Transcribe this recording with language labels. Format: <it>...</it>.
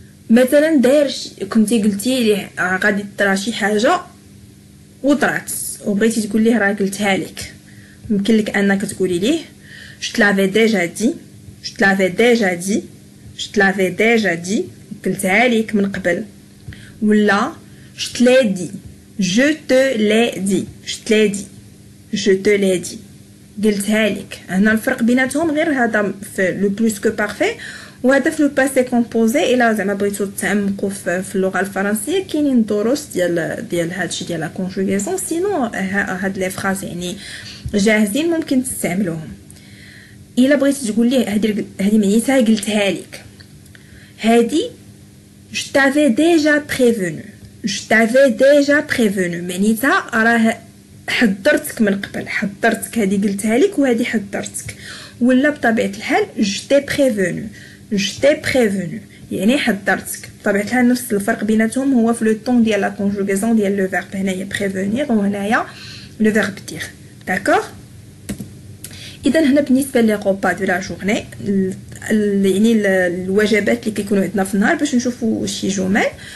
<ar>مثلا داير كنتي قلتي ليه غادي طرا شي حاجه وطرات وبغيتي تقول ليه راه قلتها لك يمكن لك انك تقولي ليه</ar> <fr>je te l'avais déjà dit je te l'avais déjà dit je te l'avais déjà dit قلتها لك من قبل ولا je te l'ai dit</fr> <ar>je te l'ai dit je te l'ai dit je te l'ai dit قلتها لك هنا الفرق بيناتهم غير هذا في لو بلوس كو بارفي وهذا في لو باسي كومبوزي. الا زعما بغيتو تعمقوا في اللغه الفرنسيه كاينين دروس ديال هادشي ديال لا كونجوغاسيون سينو هاد لي فراز يعني جاهزين ممكن تستعملوهم. الا بغيتي تقول ليه هادي معناتها قلتها لك هادي</ar> <fr>je t'avais déjà prévenu</fr> <ar>je t'avais déjà prévenu معناتها راه حضرتك من قبل حضرتك هادي قلتها لك وهادي حضرتك. ولا بطبيعه الحال</ar> <fr>je t'ai prévenu je t'ai prévenu</fr> <ar>يعني حضرتك. بطبيعه الحال نفس الفرق بيناتهم هو في لو طون ديال لا كونجوغاسيون ديال لو فيرب. هنايا prévenir وهنايا لو فيرب dire داكوغ. اذا هنا بالنسبه لي غوبا دو لا جورني يعني الوجبات اللي كيكونوا عندنا في النهار باش نشوفوا شي جمل.</ar>